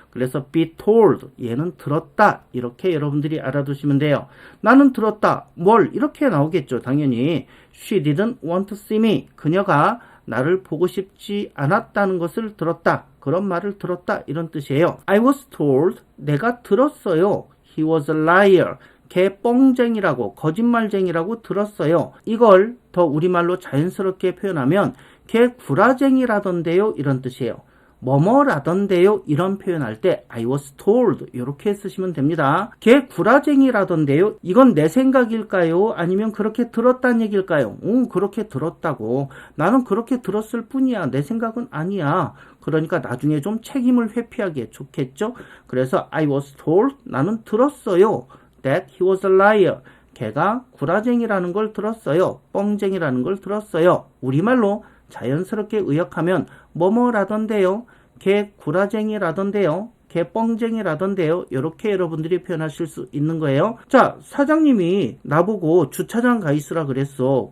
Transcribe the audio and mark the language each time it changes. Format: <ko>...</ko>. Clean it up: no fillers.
<ko>그래서</ko> <en>be told,</en> <ko>얘는 들었다 이렇게 여러분들이 알아두시면 돼요. 나는 들었다, 뭘? 이렇게 나오겠죠 당연히.</ko> <en>She didn't want to see me,</en> <ko>그녀가 나를 보고 싶지 않았다는 것을 들었다, 그런 말을 들었다 이런 뜻이에요.</ko> <en>I was told,</en> <ko>내가 들었어요.</ko> <en>He was a liar,</en> <ko>걔 뻥쟁이라고, 거짓말쟁이라고 들었어요. 이걸 더 우리말로 자연스럽게 표현하면 걔 구라쟁이라던데요 이런 뜻이에요. 뭐뭐라던데요 이런 표현할 때</ko> <en>I was told</en> <ko>이렇게 쓰시면 됩니다. 걔 구라쟁이라던데요, 이건 내 생각일까요? 아니면 그렇게 들었다는 얘기일까요? 그렇게 들었다고. 나는 그렇게 들었을 뿐이야. 내 생각은 아니야. 그러니까 나중에 좀 책임을 회피하기에 좋겠죠. 그래서</ko> <en>I was told,</en> <ko>나는 들었어요.</ko> <en>That he was a liar,</en> <ko>걔가 구라쟁이라는 걸 들었어요. 뻥쟁이라는 걸 들었어요. 우리말로 자연스럽게 의역하면 뭐뭐라던데요, 걔 구라쟁이라던데요, 걔 뻥쟁이라던데요, 이렇게 여러분들이 표현하실 수 있는 거예요. 자, 사장님이 나보고 주차장 가 있으라 그랬어.</ko>